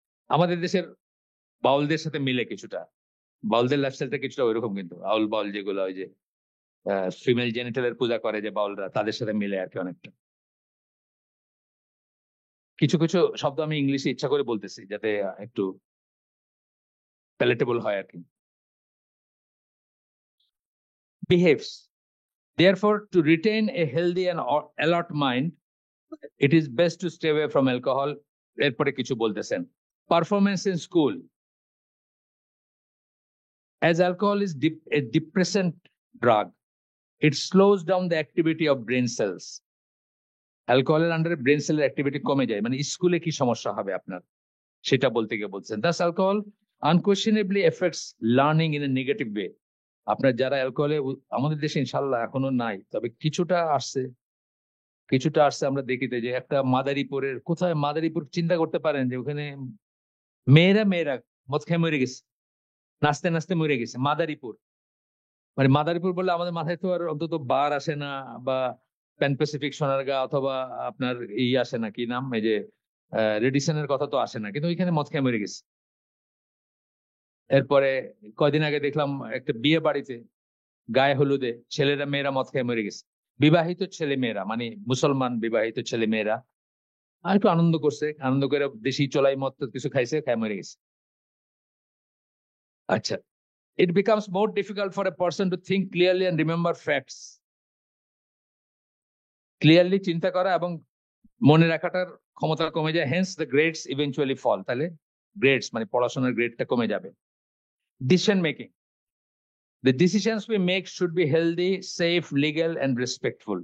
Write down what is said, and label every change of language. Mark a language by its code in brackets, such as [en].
[bn] আমাদের দেশের বাউলদের সাথে মিলে কিছুটা, বাউলদের লাইফস্টাইলটা কিছুটা ওইরকম, কিন্তু আউল বাউল যেগুলো ওই যে ফিমেল জেনিটালের পূজা করে যে বাউলরা, তাদের সাথে মিলে আর কি অনেকটা। কিছু কিছু শব্দ আমি ইংলিশে ইচ্ছা করে বলতেছি যাতে একটু প্যালেটেবল হয় আর কি। [en] Behaves, therefore to retain a healthy and alert mind, it is best to stay away from alcohol. [bn] এরপরে কিছু বলতেছেন, [en] Performance in school, as alcohol is a depressant drug, it slows down the activity of brain cells. [bn] অ্যালকোহলের আন্ডারে brain সেলের activity কমে যায়, মানে স্কুলে কি সমস্যা হবে আপনার সেটা বলতে গিয়ে বলছেন। [en] Thus alcohol unquestionably affects learning in a negative way. [bn] আপনার যারা অ্যালকোহলে, আমাদের দেশে ইনশাল্লাহ এখনো নাই, তবে কিছুটা আসছে, কিছুটা আসছে। আমরা দেখিতে যে একটা মাদারীপুরের কোথায়, মাদারীপুর চিন্তা করতে পারেন যে ওখানে মেয়েরা মদ খেয়ে মরে গেছে, নাচতে নাচতে মরে গেছে। মাদারীপুর, মানে মাদারীপুর বললে আমাদের মাথায় তো আর অন্তত বার আসে না, বা প্যান প্যাসিফিক, সোনারগাঁ, অথবা আপনার আসে না, কি নাম, এই যে রেডিসনের কথা তো আসে না, কিন্তু ওইখানে মদ খেয়ে মরে গেছে। এরপরে কয়দিন আগে দেখলাম একটা বিয়ে বাড়িতে গায়ে হলুদে ছেলেরা মেয়েরা মদ খেয়ে মরে গেছে। বিবাহিত ছেলে মেয়েরা, মানে মুসলমান বিবাহিত ছেলে মেয়েরা, আর একটু আনন্দ করছে, আনন্দ করে দেশি চোলাই মদ কিছু খাইছে, খায় মরে গেছে। [en] আচ্ছা, it becomes more difficult for a person to think clearly and remember facts. [bn] Clearly চিন্তা করা এবং মনে রাখাটার ক্ষমতা কমে যায়, [en] hence the grades eventually fall. [bn] তাহলে গ্রেডস মানে পড়াশোনার গ্রেডটা কমে যাবে। [en] Decision making, the decisions we make should be healthy, safe, legal and respectful.